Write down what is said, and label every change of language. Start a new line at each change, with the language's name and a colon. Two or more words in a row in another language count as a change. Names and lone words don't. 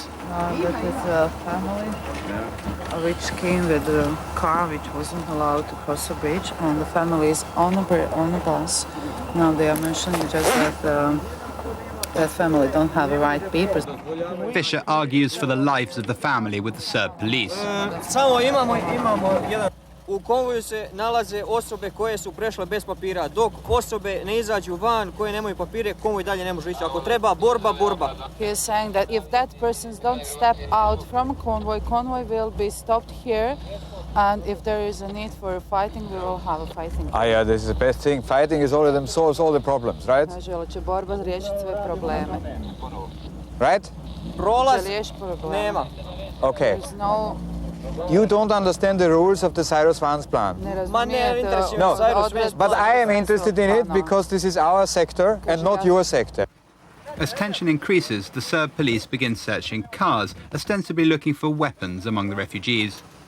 English: That is a family which came with a car which wasn't allowed to cross the bridge, and the family is on the bus. Now they are mentioning just that that family don't have the right papers. Fischer argues for the lives of the family with the Serb police.
Bosnian: U konvoju se nalaze osobe koje su prešle bez papira, dok osobe ne izađu van koje nemaju papire, konvoj dalje ne može ići. Ako treba borba, borba.
English: He is saying that if that persons don't step out from a convoy, convoy will be stopped here, and if there is a need for fighting, we will have a fighting. Yeah, this is the best thing. Fighting is only them solves all the problems, right?
Bosnian: Kaže, ali će borba riješiti sve probleme.
English: Right?
Bosnian: Prolaz nema.
English: Okay. There's no. You don't understand the rules of the Cyrus-Vance-Plan. No, but I am interested in it because this is our sector and not your sector. As tension increases, the Serb police begin searching cars, ostensibly looking for weapons among the refugees.